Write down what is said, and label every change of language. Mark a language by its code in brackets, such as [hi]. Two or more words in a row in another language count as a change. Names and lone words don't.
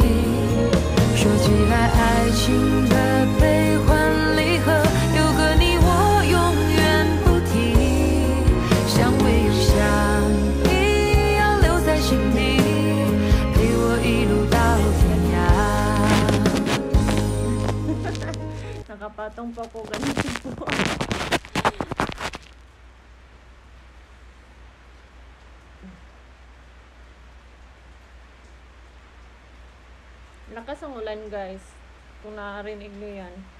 [zh] 说起来爱情的悲欢离合，有个你我永远不提，相偎又相依，要留在心底，陪我一路到天涯。 [tl] nakapatong pa po ganito po. Lakas ang ulan guys, kung nakarinig nyo yan.